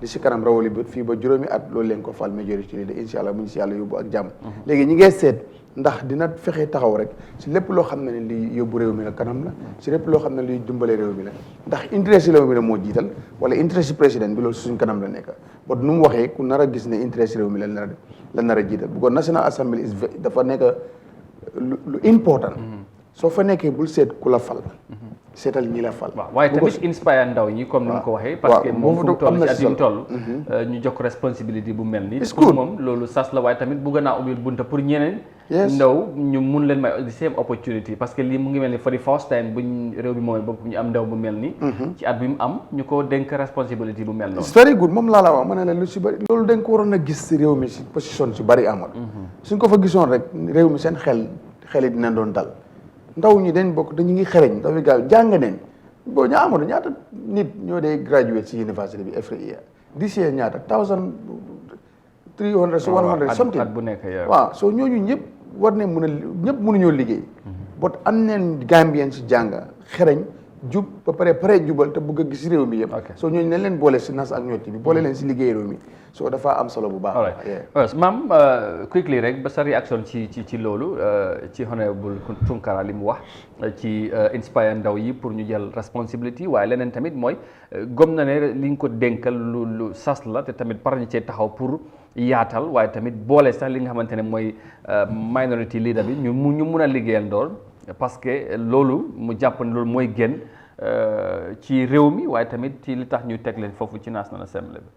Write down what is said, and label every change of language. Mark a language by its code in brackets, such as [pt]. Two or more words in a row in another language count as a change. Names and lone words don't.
[wo] si kanam rawali bët fii ba juróomi at loolu leen ko fal majorité li de [ar] إن شاء الله [wo] mu ngi si yàlla yóbbu ak jàmm léegi ñi ngay seet ndax dina fexe taxaw rek si lépp loo xam ne ne li yóbbu réew mi la kanam la si lépp loo xam ne luy dimbale réew mi la ndax intérêt si réew mi la moo jiital wala intérêt si président bi loolu suñ kanam la nekk ba nu mu waxee ku nar a gis ne intérêt si réew mi la nar a jiital bu ko National Assembly dafa nekk lu important soo fa nekkee bul seet ku la fal seetal ñi la fal. waaw waaye tamit inspire ndaw ñi comme ni mu ko waxee. [fr] parce que [wo] moom fu mu toll ci at yi mu toll. ñu jox ko responsabilité bu mel nii. pour moom loolu sas la waaye tamit bëgg naa ubbil bunta pour ñeneen. ndaw ñu mun leen may [en] the same opportunity [fr] parce que [wo] lii mu ngi mel ni [en] for the first time [wo] buñ réew bi moom bopp ñu am ndaw bu mel nii. ci at bi mu am ñu ko dénk responsabilité bu mel noonu. [en] it's very good [wo] moom laa la wax ma ne la lu si bëri loolu dañ ko waroon a gis si réew mi si position si bëri amoon. suñ ko fa gisoon rek réew mi seen xel yi dina doon dal. ndaw ñi dañ bokk dañu ngi xereñ ndaw yi gaaw jàng nañ boo ñaa amoon ñaata nit ñoo dee graduate si université bi [en] every year this year [wo] ñaata 1300 so 100 something at bu nekk waaw soo ñooñu ñëpp war ne mën a ñëpp mënuñoo liggéey bot am neen Gambien si jàng xereñ jub ba pare jubal te bëgg a gis réew mi yëpp soo ñooñu nañ leen boole si nas ak ñocc bi boole leen si liggéey réew mi soo dafa am solo bu baax. maam quickly rek ba sa réaction ci loolu ci honorable Tunkara li mu wax ci inspire ndaw yi pour ñu jël responsibility waaye leneen tamit mooy gëm na ne li nga ko dénkal lu sas la te tamit par ñu cee taxaw pour yaatal waaye tamit boole sax li nga xamante ne mooy [en] minority leader [wo] bi ñu mun a liggéeyal ndoor [fr] parce que [wo] loolu mu jàpp ne loolu mooy gën ci réew mi waaye tamit ci li tax ñu teg leen foofu ci National Assembly bi.